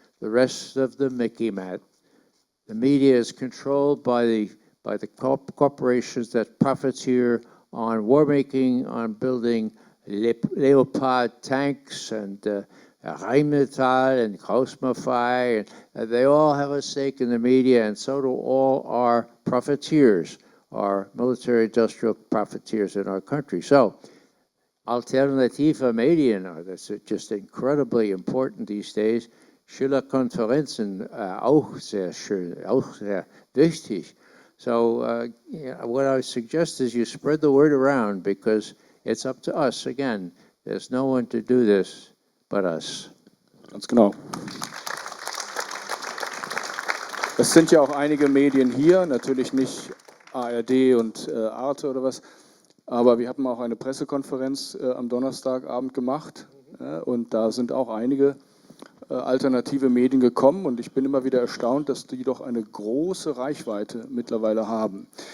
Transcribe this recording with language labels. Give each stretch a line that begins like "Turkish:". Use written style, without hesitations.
English: The rest of the Mickey-Mat. The media is controlled by the corporations that profiteer on war making, on building Leopard tanks and Rheinmetall and Großmafei, and they all have a stake in the media, and so do all our profiteers, our military-industrial profiteers in our country. So, alternative Medien, that's just incredibly important these days.
German: Schiller Konferenzen, auch sehr schön, auch sehr wichtig.
English: So, what I suggest is you spread the word around, because it's up to us. Again, there's no one to do this but us.
German: Ganz genau. Es sind ja auch einige Medien hier, natürlich nicht ARD und Arte oder was, aber wir haben auch eine Pressekonferenz am Donnerstagabend gemacht, und da sind auch einige alternative Medien gekommen, und ich bin immer wieder erstaunt, dass die doch eine große Reichweite mittlerweile haben.